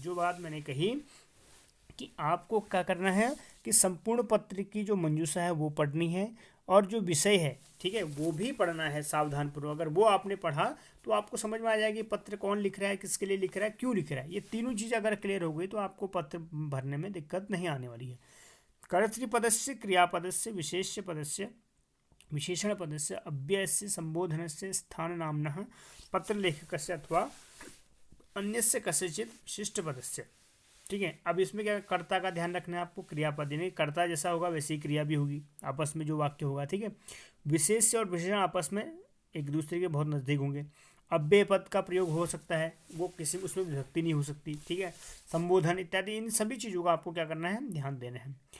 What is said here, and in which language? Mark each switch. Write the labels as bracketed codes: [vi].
[hi] जो बात मैंने कही कि आपको क्या करना है कि संपूर्ण पत्र की जो मंजूषा है वो पढ़नी है, और जो विषय है, ठीक है, वो भी पढ़ना है सावधानपूर्वक। अगर वो आपने पढ़ा तो आपको समझ में आ जाएगी पत्र कौन लिख रहा है, किसके लिए लिख रहा है, क्यों लिख रहा है। ये तीनों चीज़ अगर क्लियर हो गई तो आपको पत्र भरने में दिक्कत नहीं आने वाली है। [sa] कर्तृपदस्य, क्रियापदस्य, विशेष्य पदस्य, विशेषण पदस्य, अव्ययस्य, संबोधनस्य, स्थाननाम्नः, पत्रलेखकस्य अथवा अन्यस्य कस्यचित् विशिष्ट पदस्य। [hi] ठीक है, अब इसमें क्या कर्ता का ध्यान रखना है आपको, क्रियापद, यानी कर्ता जैसा होगा वैसी क्रिया भी होगी, आपस में जो वाक्य होगा। ठीक है, विशेष्य और विशेषण आपस में एक दूसरे के बहुत नज़दीक होंगे। अव्यय पद का प्रयोग हो सकता है, वो किसी उसमें विभक्ति नहीं हो सकती। ठीक है, संबोधन इत्यादि, इन सभी चीज़ों का आपको क्या करना है, ध्यान देना है।